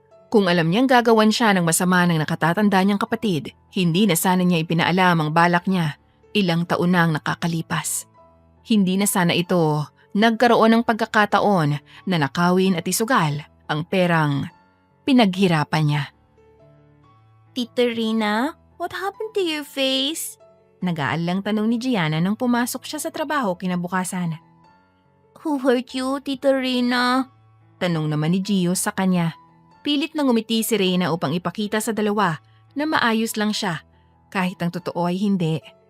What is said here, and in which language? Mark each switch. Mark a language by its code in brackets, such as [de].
[tl] Kung alam niyang gagawan siya ng masama ng nakatatanda niyang kapatid, hindi na sana niya ipinaalam ang balak niya. Ilang taon na ang nakakalipas. Hindi na sana ito nagkaroon ng pagkakataon na nakawin at isugal ang perang pinaghirapan niya. [en] Tita Reyna, what happened to your face? [tl] Nag-aalang tanong ni Gianna nang pumasok siya sa trabaho kinabukasan. [en] Who hurt you, Tita Reyna? [tl] Tanong naman ni Gio sa kanya. Pilit na ngumiti si Reyna upang ipakita sa dalawa na maayos lang siya kahit ang totoo ay hindi.